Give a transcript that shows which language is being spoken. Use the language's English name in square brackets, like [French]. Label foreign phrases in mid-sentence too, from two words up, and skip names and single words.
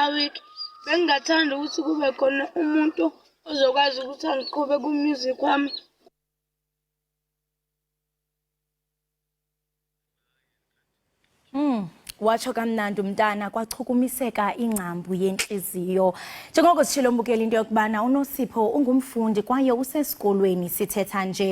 [Zulu] Bengingathanda ukuthi kube khona umuntu uzokwazi ukuthi angiqhube ku-music wami. [Xhosa] Watsho kamnandi umntana kwachukumiseka ingcambu yenhliziyo. Njengoko sishilo mbukela into yokubana uNosipho ungumfundi kwaye usesikolweni sithetha nje.